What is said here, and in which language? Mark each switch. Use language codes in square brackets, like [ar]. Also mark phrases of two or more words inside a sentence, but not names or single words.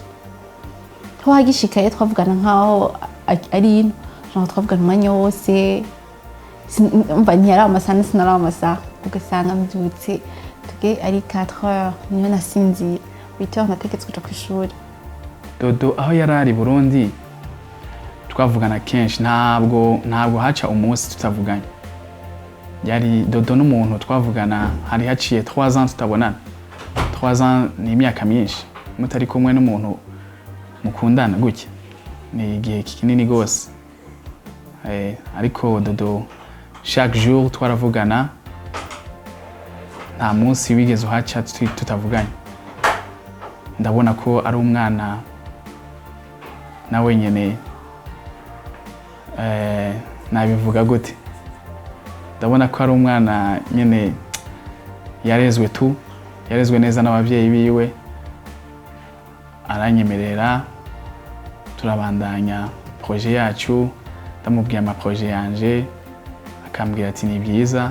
[rn] Twagishikaye twavugana nkaho ari ino, twavugana umwanya wose, umva ntiyari amasaha sinari amasaha, ugasanga mbyutse tuge ari 4 heures niyo nasinziye, 8 heures nategetse kuja ku ishuri. Dodo aho yari ari Burundi twavugana kenshi, ntabwo haca umunsi tutavuganye. Yari Dodo n'umuntu twavugana hari haciye 3 ans tutabonana. 3 ans ni imyaka myinshi mutari kumwe n'umuntu mukundana gutya, ni igihe kinini gose. Ariko Dodo [fr] chaque jour [rn] twaravugana, nta munsi wigeze uhaca tutavuganye. Ndabona ko ari umwana nawe nyene nabivuga gute, ndabona ko ari umwana nyene yarezwe neza n'abavyeyi biwe, aranyemerera turabandanya projet yacu, ndamubwiye ama projet yanje akambwira ati ni byiza.